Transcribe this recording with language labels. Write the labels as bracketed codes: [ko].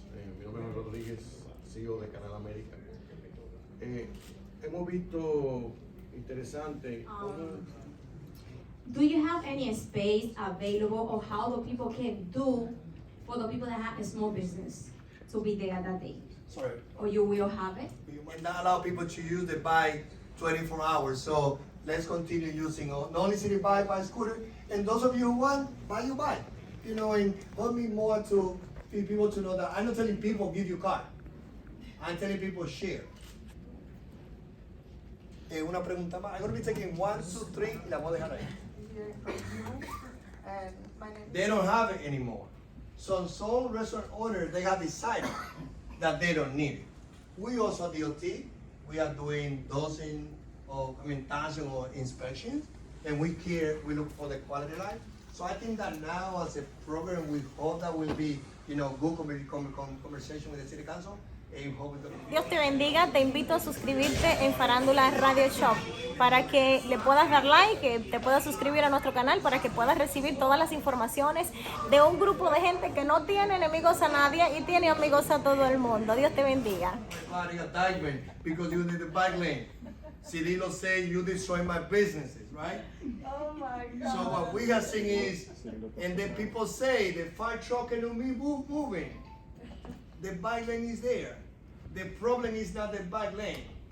[es] Mi nombre es Rodríguez, CEO de Canal América. Hemos visto interesante cómo [en] Do you have any space available or how the people can do for the people that have a small business to be there that day? Sorry. Or you will have it? We might not allow people to use the bike 24 hours, so let's continue using not only city bike, by scooter, and those of you who want, buy your bike. You know, and help me more to people to know that I'm not telling people give you car. I'm telling people share. [es] Una pregunta más. [en] I'm going to be taking 1, 2, 3 [es] y la voy a dejar ahí. [en] They don't have it anymore. So some restaurant owners, they have decided that they don't need it. We also DOT, we are doing dozens of, thousand of inspections, and we look for the quality of life. So I think that now as a program, we hope that will be, good conversation with the city council. [es] Dios te bendiga, te invito a suscribirte en Farándula Radio Shop para que le puedas dar like, que te puedas suscribir a nuestro canal para que puedas recibir todas las informaciones de un grupo de gente que no tiene enemigos a nadie y tiene amigos a todo el mundo. Dios te bendiga. [en] Because you need the bike lane. Cirilo say you destroy my businesses, right? Oh my God. So what we have seen is, and then people say the fire truck and me moving. The bike lane is there. The problem is not the bike lane.